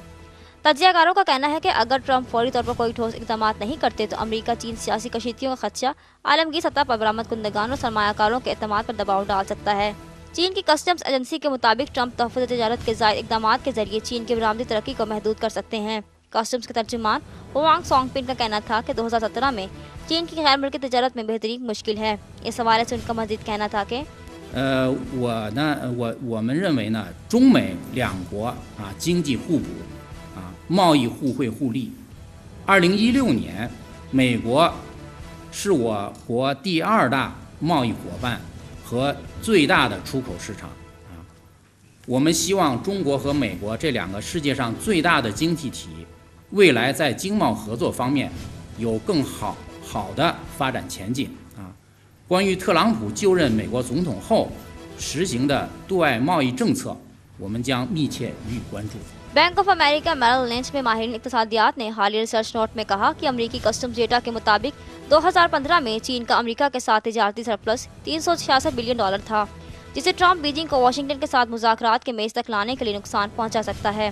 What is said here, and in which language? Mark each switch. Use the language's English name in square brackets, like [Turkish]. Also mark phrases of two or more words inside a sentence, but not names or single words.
[Urdu] تجزیہ کاروں کا کہنا ہے کہ اگر ٹرمپ فوری طور پر کوئی ٹھوس اقدام نہیں کرتے تو امریکہ چین سیاسی کشیدگیوں کا خدشہ عالمگیر سطح پر برآمد کنندگان اور سرمایہ کاروں کے اعتماد پر دباؤ ڈال سکتا ہے. چین کی [English] customs agency [Urdu] کے مطابق ٹرمپ تحفظ تجارت کے زائد اقدامات کے ذریعے چین کی برآمدی ترقی کو محدود کر سکتے ہیں. کسٹمز کے ترجمان ہوانگ سونگ پن کا کہنا تھا کہ 2017 میں چین کی غیر ملکی تجارت میں بہتری مشکل ہے. اس حوالے سے ان کا مزید کہنا تھا کہ [Chinese] 我们认为呢，中美两国经济互补贸易互惠互利。2016年，美国是我国第2 大贸易伙伴和最大的出口市场我们希望中国和美国这2个世界上最大的经济体，未来在经贸合作方面有更好的发展前景关于特朗普就任美国总统后实行的对外贸易政策，我们将密切予以关注。 [Urdu] بینک آف امریکہ میرل لنچ میں ماہر اقتصادیات نے حالیہ [English] research note [Urdu] میں کہا کہ امریکی [English] customs data [Urdu] کے مطابق 2015 میں چین کا امریکہ کے ساتھ تجارتی سرپلس $366 بلین تھا، جسے ٹرمپ بیجنگ کو واشنگٹن کے ساتھ مذاکرات کے میز تک لانے کے لیے نقصان پہنچا سکتا ہے.